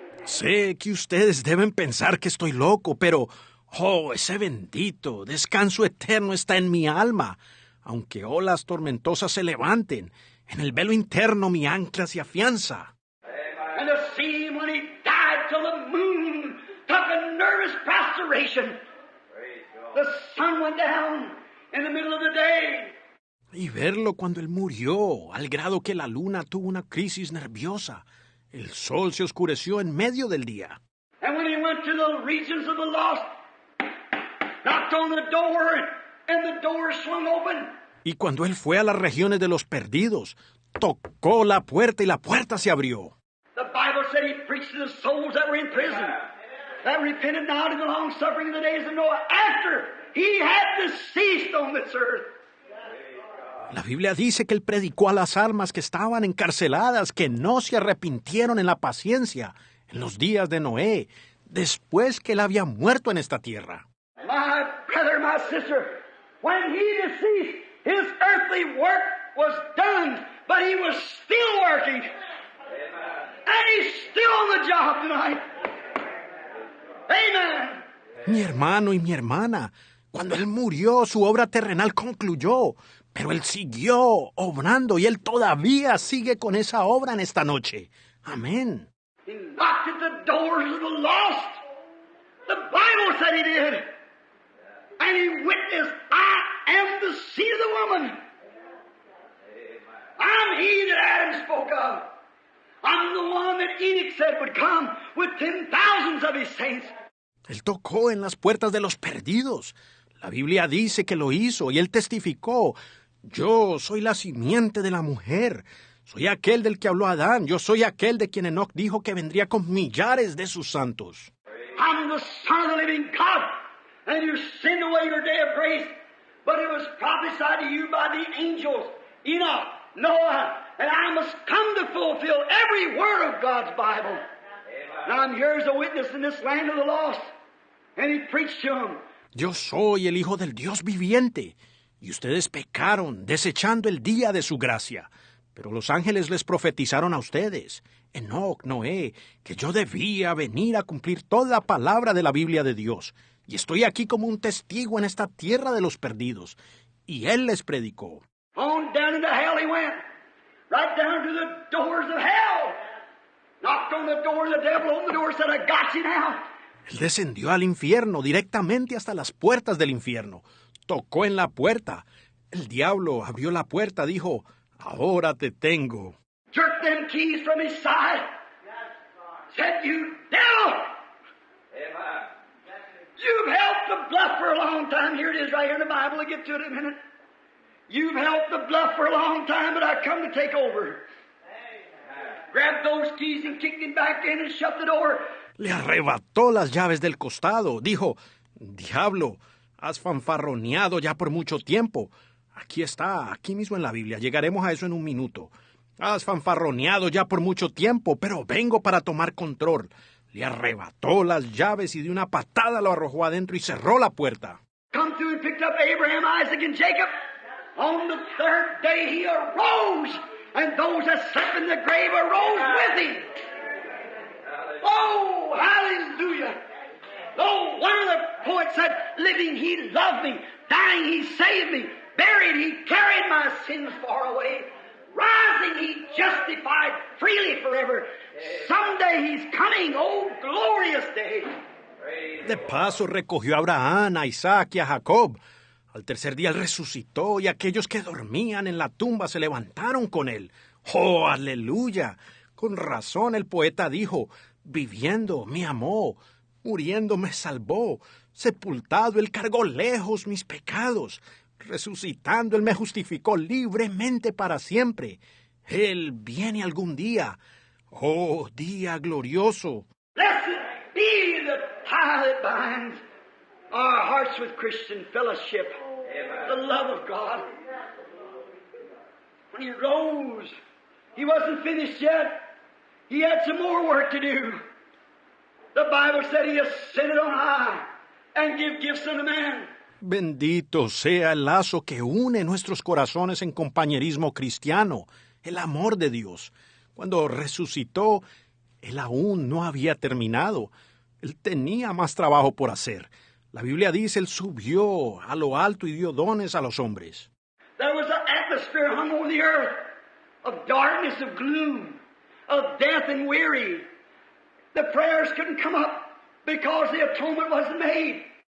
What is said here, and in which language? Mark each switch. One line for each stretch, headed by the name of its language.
Spanish: Sé que ustedes deben pensar que estoy loco, pero, oh, ese bendito descanso eterno está en mi alma. Aunque olas tormentosas se levanten, en el velo interno mi ancla se afianza.
English: And to see him when he died till the moon took a nervous prostration. The sun went down in the middle of the day.
Spanish: Y verlo cuando él murió, al grado que la luna tuvo una crisis nerviosa. El sol se oscureció en medio del día.
English: And when he went to the regions of the lost, knocked on the door, and the door swung open.
Spanish: Y cuando él fue a las regiones de los perdidos, tocó la puerta y la puerta se abrió.
English: The Bible said he preached to the souls that were in prison, that repented now to the long suffering in the days of Noah, after he had deceased on this earth.
Spanish: La Biblia dice que él predicó a las almas que estaban encarceladas, que no se arrepintieron en la paciencia, en los días de Noé, después que él había muerto en esta tierra.
English: My brother, my sister, when he deceased, his earthly work was done, but he was still working. And he's still on the job tonight. Amen.
Spanish: Mi hermano y mi hermana, cuando él murió, su obra terrenal concluyó, pero él siguió obrando y él todavía sigue con esa obra en esta noche. Amén.
English: He knocked at the doors of the lost. The Bible said he did. And he witnessed, I am the seed of the woman. I'm he that Adam spoke of. I'm the one that Enoch said would come with 10,000s of his saints.
Spanish: Él tocó en las puertas de los perdidos. La Biblia dice que lo hizo y él testificó. Yo soy la simiente de la mujer. Soy aquel del que habló Adán. Yo soy aquel de quien Enoch dijo que vendría con millares de sus santos.
English: I'm the Son of the living God, and you sinned away your day of grace. But it was prophesied to you by the angels, Enoch, Noah, and I must come to fulfill every word of God's Bible. Now I'm here as a witness in this land of the lost. And he preached to them.
Spanish: Yo soy el Hijo del Dios viviente, y ustedes pecaron, desechando el día de su gracia. Pero los ángeles les profetizaron a ustedes, Enoc, Noé, que yo debía venir a cumplir toda palabra de la Biblia de Dios. Y estoy aquí como un testigo en esta tierra de los perdidos. Y él les predicó.
English: On down into hell he went, right down to the doors of hell. Knocked on the door of the devil, opened the door, said, I got you now.
Spanish: Él descendió al infierno, directamente hasta las puertas del infierno. Tocó en la puerta. El diablo abrió la puerta, dijo, ahora te tengo.
English: Jerked them keys from his side. Said, you devil! You've held the bluff for a long time. Here it is right here in the Bible. I'll get to it in a minute. You've held the bluff for a long time, but I come to take over. Grabbed those keys and kicked him back in and shut the door.
Spanish: Le arrebató las llaves del costado. Dijo, diablo, has fanfarroneado ya por mucho tiempo. Aquí está, aquí mismo en la Biblia. Llegaremos a eso en un minuto. Has fanfarroneado ya por mucho tiempo, pero vengo para tomar control. Le arrebató las llaves y de una patada lo arrojó adentro y cerró la puerta.
English: Come through and picked up Abraham, Isaac, and Jacob. On the third day he arose, and those that slept in the grave arose with him. Oh, hallelujah. Oh, one of the poets said, living he loved me, dying he saved me, buried he carried my sins far away, rising he justified freely forever. Someday he's coming, oh, glorious day.
Spanish: De paso recogió a Abraham, a Isaac y a Jacob. Al tercer día él resucitó y aquellos que dormían en la tumba se levantaron con él. ¡Oh, aleluya! Con razón el poeta dijo, viviendo me amó, muriendo me salvó, sepultado él cargó lejos mis pecados, resucitando él me justificó libremente para siempre. Él viene algún día. ¡Oh, día glorioso!
English: Blessed be the tie that binds our hearts with Christian fellowship, the love of God. When he rose, he wasn't finished yet. He had some more work to do. The Bible said he ascended on high and give gifts unto man.
Spanish: Bendito sea el lazo que une nuestros corazones en compañerismo cristiano, el amor de Dios. Cuando resucitó, él aún no había terminado. Él tenía más trabajo por hacer. La Biblia dice, él subió a lo alto y dio dones a los hombres.
English: There was an atmosphere hung over the earth of darkness, of gloom, of death and weary. The prayers couldn't come up because the atonement wasn't made.